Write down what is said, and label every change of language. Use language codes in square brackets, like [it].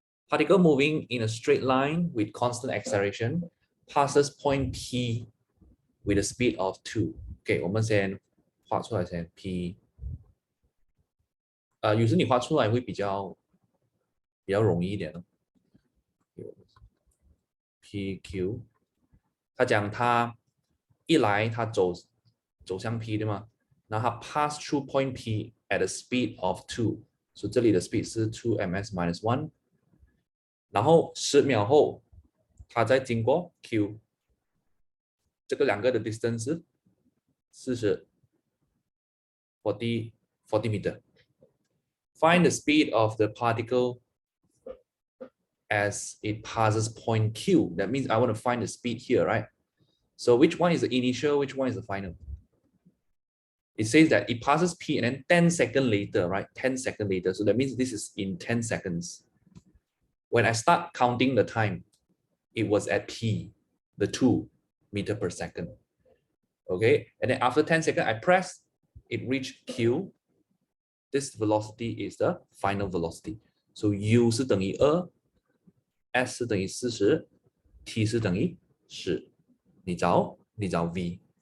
[en] Particle moving in a straight line with constant acceleration passes point P with a speed of 2. [zh] Okay, 我们先画出来先 P。有时你画出来会比较容易一点。 PQ， 他讲他一来他走向 P 对吗？然后他 pass through point P at a speed of 2，所以这里的 speed 是 2ms minus 1。然后10秒后，他再经过 Q， 这个两个的 distance 是40 meter。 [en] Find the speed of the particle as it passes point Q. That means I want to find the speed here, right? So which one is the initial, which one is the final? It says that it passes P and then 10 seconds later, right? 10 seconds later. So that means this is in 10 seconds. When I start counting the time, it was at P, the 2 meter per second. Okay, and then after 10 seconds, I press, it reached Q. This velocity is the final velocity. [zh] So U 是等于2 S 是等于40 T 是等于10你找 V。